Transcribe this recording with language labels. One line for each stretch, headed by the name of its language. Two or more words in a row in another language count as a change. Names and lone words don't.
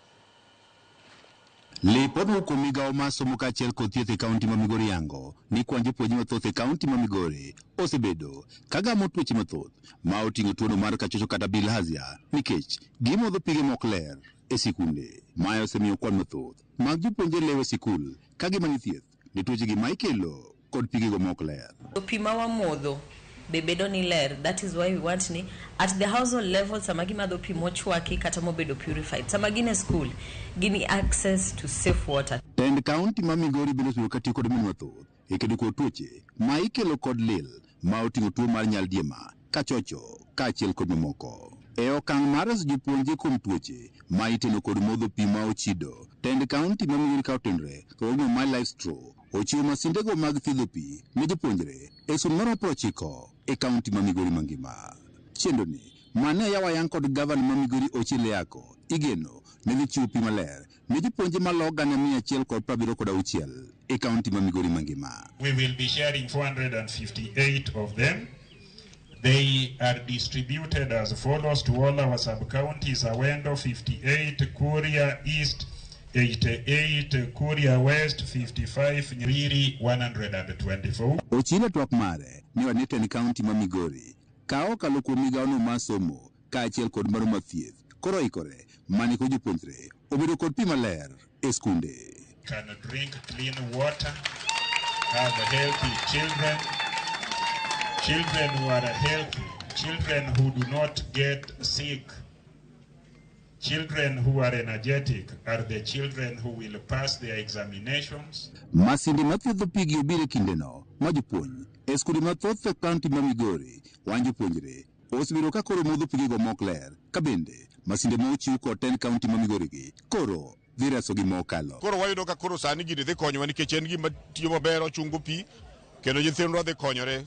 Luo (Kenya and Tanzania): Lipod kuom migawo mar somo kaachiel kod thieth e kaunti ma Migori yango ni kwan jopuonjre mathoth e kaunti ma Migori osebedo ka gamo tuoche mathoth ma oting'o tuono mar kachocho kata bilharzia nikech gimodho pige mok ler e sikunde. Mae osemiyo kwan mathoth mag jopuonjre lewo e sikul ka gimanyo thieth ne tuochegi ma ikelo kod pigego mok ler. Pi ma wamodho be bedo ni ler.
English: That is why we want ni at the household level
Luo (Kenya and Tanzania): sama gimadho pi mochwaki kata mobedo
English: purified.
Luo (Kenya and Tanzania): Sama gine
English: school gini access to safe water.
Luo (Kenya and Tanzania): Tend kaunti ma Migori bende osebedo katiyo kod min mathoth e kedo kod tuoche ma ikelo kod lil ma oting'o tuo mar nyaldiema, kachocho kaachiel kod mamoko. E okang' mar reso jopuonjre kuom tuoche ma iteno kod modho pi ma ochido, tend kaunti ma Migori ka otendore kod mar Lifestro ochiwo masindego mag thiedho pi ne jopuonjre e skunde maromo 90 e kaunti ma Migori mangima. Chendoni mane yawa yang kod gavana ma Migori Ochile yako igeno ne dhi chiwo pi maler ne jopuonjre malo gana 176 e kaunti ma Migori mangima.
English: We will be sharing 458 of them. They are distributed as follows to all our sub-counties: Awendo 58, Kuria East 88, Kuria West 55, Nyerere 124.
Luo (Kenya and Tanzania): Ochile twak mare ni wanete ni kaunti ma Migori ka okalo kuom migawono mar somo kaachiel kod mar thieth koro ikore mani ko jopuonjre obedo kod pi maler e skunde.
English: Can drink clean water, have healthy children, children who are healthy, children who do not get sick, children who are energetic are the children who will pass their examinations.
Luo (Kenya and Tanzania): Masinde mathiedho pigi obiro e kindeno ma jopuonj e skunde mathoth e kaunti ma Migori wan jopuonjre osebedo ka koro modho pigego mok ler ka bende masinde ma ochiw kod tend kaunti ma Migori gi koro dhi reso gi mokalo. Koro wayudo ka koro sani gini dhi konyowa nikech en gima tiyo maber, ochungo pi kendo nyithindwa dhi konyore.